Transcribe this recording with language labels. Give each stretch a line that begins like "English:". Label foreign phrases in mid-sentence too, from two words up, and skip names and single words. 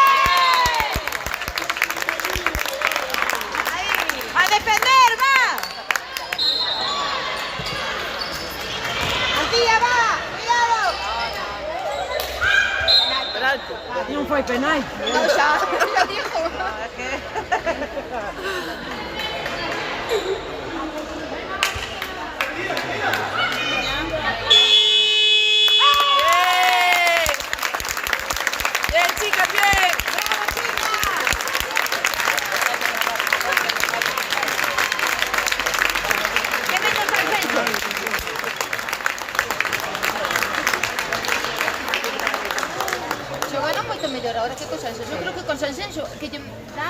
Galician: Aí, a defender, va. Antía, va. Cuidado. Penalti. Non foi penalti.
Spanish: No, xa dijo. Bien, chicas, bien.
Galician: Xogaron moito mellor ahora que co Sanxenxo. Eu creo que con Sanxenxo que lle dan